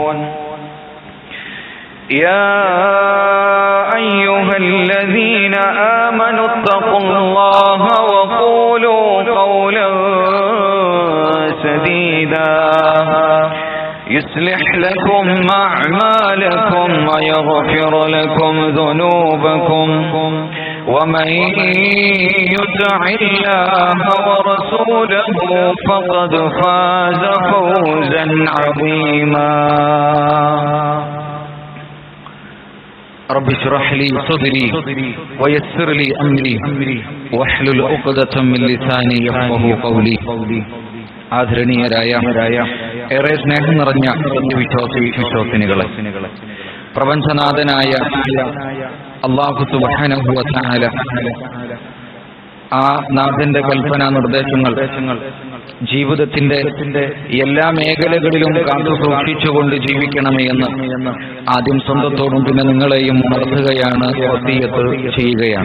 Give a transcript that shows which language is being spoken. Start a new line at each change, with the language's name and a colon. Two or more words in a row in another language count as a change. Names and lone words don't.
Arabic: يا أيها الذين آمنوا اتقوا الله وقولوا قولا سديدا يصلح لكم أعمالكم ويغفر لكم ذنوبكم ومن يطع الله ورسوله فقد فاز فوزا عظيما. رب اشرح لي صدري ويسر لي أمري واحلل عقدة من لساني يفقهوا قولي.
Malayalam: ആദരണീയരായ ഏറെ സ്നേഹം നിറഞ്ഞ വിശ്വാസിനികളെ, പ്രപഞ്ചനാഥനായ അല്ലാഹു
Arabic: سبحانه وتعالى
Malayalam: ആ നാഥന്റെ കൽപ്പനാ നിർദ്ദേശങ്ങൾ ജീവിതത്തിന്റെ എല്ലാ മേഖലകളിലും കാത്തു സൂക്ഷിച്ചുകൊണ്ട് ജീവിക്കണമേ എന്ന് ആദ്യം സ്വന്തത്തോടും പിന്നെ നിങ്ങളെയും ഉണർത്തുകയാണ്, വസിയ്യത്ത് ചെയ്യുകയാണ്.